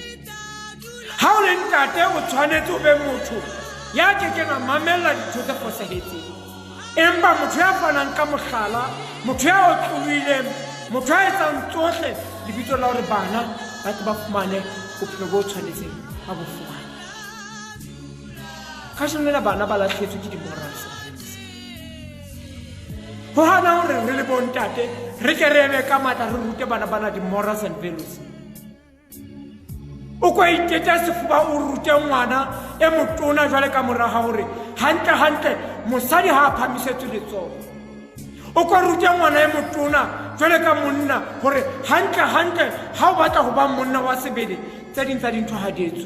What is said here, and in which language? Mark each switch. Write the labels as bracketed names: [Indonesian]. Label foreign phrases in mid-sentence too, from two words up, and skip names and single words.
[Southern Sotho] Ha o le ntate o tshwanetse o be motho ya kekeng a mamella dintho tse fosahetseng, empa motho ya fanang ka mohlala, motho ya otlolohileng, motho ya etsang tsohle lebitso la hore bana ba tle ba fumane bophelo bo tshwanetseng ba bo fumane. Ka jeno bana ba lahlehetswe ke di-morals. Ho hana hore re le bontate re ke re eme ka matla re rute bana di- [English] morals and values. [Southern Sotho] O ko iteta sefuba o rute ngwana e motona jwale ka mora ha hore hantle mosadi ha a phamisetswe letsoho. O ko rute ngwana e motona jwale ka monna hore hantle ha o batla ho ba monna wa sebele tse ding tsa dintho ha di etswe.